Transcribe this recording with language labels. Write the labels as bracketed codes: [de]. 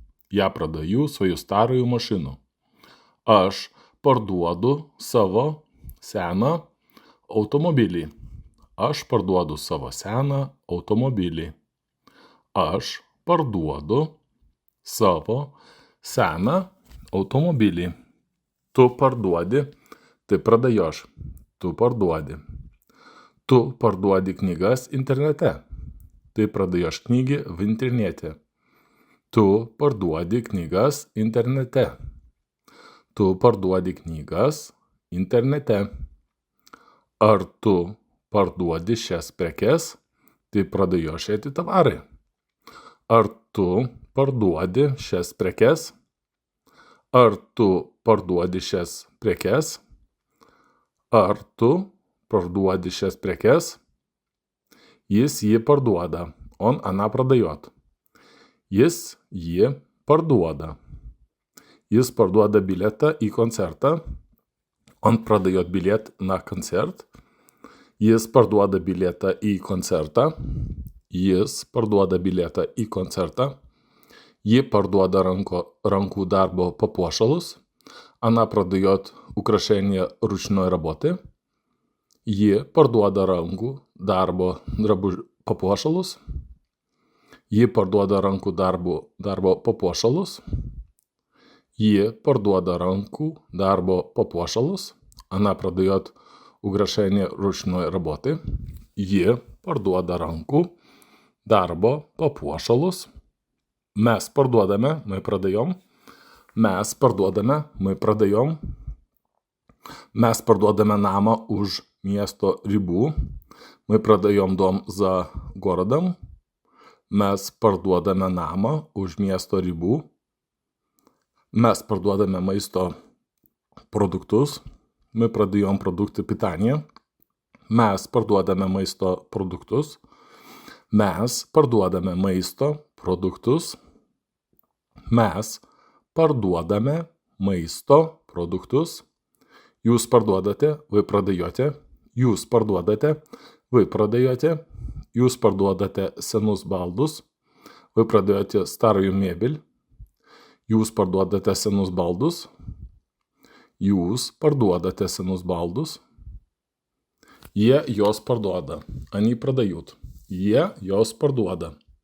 [ru] Я продаю свою старую машину. [lt] Aš parduodu savo seną automobilį. Aš parduodu savo seną automobilį. Aš parduodu savo seną automobilį. Tu parduodi, [ru] ты продаешь. [lt] Tu parduodi. Tu parduodi knygas internete. [ru] Ты продаешь книги в интернете. [lt] Tu parduodi knygas internete. Tu parduodi knygas internete. Ar tu parduodi šias prekes? [ru] Ты продаешь эти товары. [lt] Ar tu parduodi šias prekes? Ar tu parduodi šias prekes? Ar tu parduodi šias prekes? Jis jį parduoda. [ru] Она продает. [lt] Jis jį parduoda. Jis parduoda [ru] билета [lt] į koncertą. [ru] Он продает билет на концерт. [lt] Jis parduoda bilietą į koncertą. Jis parduoda bilietą į koncertą. Ji parduoda rankų darbo papuošalus. [ru] Она продает украшения ручной работы. [lt] Ji parduoda rankų darbo papuošalus. Ji parduoda rankų darbo papuošalus. Ji parduoda rankų darbo papuošalus. [ru] Она продает украшения ручной работы. [lt] Ji parduoda rankų darbo papuošalus. Mes parduodame, [ru] мы продаем. [lt] Mes parduodame, мы продаем. Mes parduodame namą už miesto ribų. [ru] Мы продаем дом за городом. [lt] Mes parduodame namą už miesto ribų. Mes parduodame maisto produktus. [ru] Мы продаем продукты питания. [lt] Mes parduodame maisto produktus. Mes parduodame maisto produktus. Mes parduodame maisto produktus. Jūs parduodate, [ru] вы продаете. [lt] Jūs parduodate, вы продаете. Jūs parduodate senus baldus. [ru] Вы продаете старую мебель. [lt] Jūs parduodate senus baldus. Jūs parduodate senus baldus. Jie jos parduoda. [ru] Они продают. [lt] Jie jos parduoda.